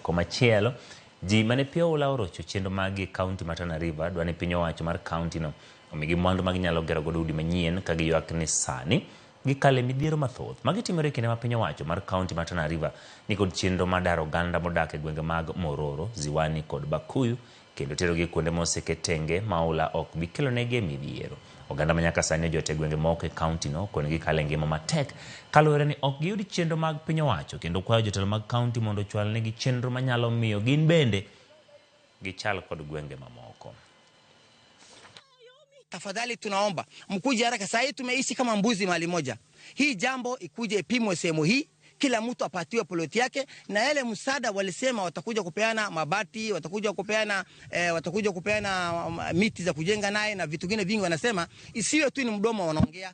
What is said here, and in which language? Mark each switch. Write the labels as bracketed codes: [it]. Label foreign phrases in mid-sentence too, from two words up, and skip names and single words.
[luo] Komachielo, ji mane pio ula orocho chendo magi county ma Tana River dwane piny owacho mar county no omigi mwandu maginyalo gero godo udi manyien ka giywak ni sani gikale midhiero mathoth magitimore kinde ma piny owacho mar county ma Tana River nikod chenro madaro oganda modak e gwenge mag Mororo, Ziwani kod Bakuyu kendo terogi kuonde moseketenge maula ok bikelonegi midhiero. Oganda manyaka sani ojote gwenge moko e county no kone gikale ngima matek kaluwore ni ok giyudi chenro mag piny owacho kendo kwayo jotelo mag county mondo chwal negi chenro manyalo miyo gin bende gichal kod gwenge mamoko. [sw] Tafadhali tunaomba mkuje haraka, sasa hivi tumeishi kama mbuzi mahali moja. Hii jambo ikuje ipimwe sehemu hii, kila mtu apatiwe ploti yake, na yale msaada walisema watakuja kupeana mabati, watakuja kupeana miti za kujenga naye na vitu vingine vingi, wanasema isiwe tu ni mdomo wanaongea.